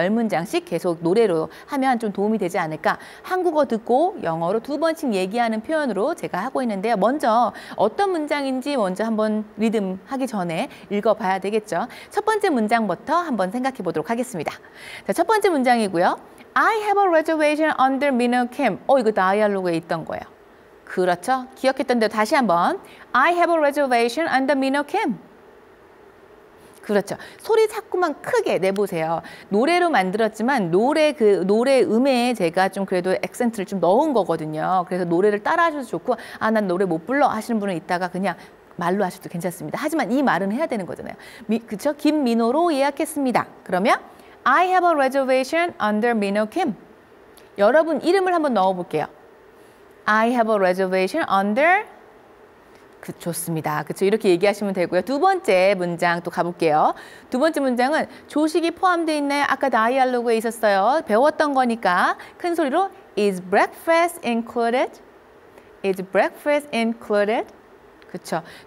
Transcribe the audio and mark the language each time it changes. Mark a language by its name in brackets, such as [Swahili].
[Korean] 10문장씩 계속 노래로 하면 좀 도움이 되지 않을까. 한국어 듣고 영어로 2번씩 얘기하는 표현으로 제가 하고 있는데요. 먼저 어떤 문장인지 먼저 한번 리듬 하기 전에 읽어봐야 되겠죠. 첫 번째 문장부터 한번 생각해 보도록 하겠습니다. 자, 첫 번째 문장이고요. [English] I have a reservation under Minho Kim. [Korean] 이거 다이얼로그에 있던 거예요. 그렇죠? 기억했던 대로 다시 한번. [English] I have a reservation under Minho Kim. [Korean] 그렇죠. 소리 자꾸만 크게 내보세요. 노래로 만들었지만 노래 음에 제가 좀 그래도 액센트를 좀 넣은 거거든요. 그래서 노래를 따라 하셔도 좋고 난 노래 못 불러 하시는 분은 이따가 그냥 말로 하셔도 괜찮습니다. 하지만 이 말은 해야 되는 거잖아요. 그렇죠? 김민호로 예약했습니다. 그러면 [English] I have a reservation under Minho Kim. [Korean] 여러분 이름을 한번 넣어볼게요. [English] I have a reservation under [Korean] 좋습니다. 그렇죠? 이렇게 얘기하시면 되고요. 두 번째 문장 또 가볼게요. 두 번째 문장은 조식이 포함되어 있나요? 아까 다이알로그에 있었어요. 배웠던 거니까 큰 소리로 [English] Is breakfast included? Is breakfast included? [Korean] 그렇죠.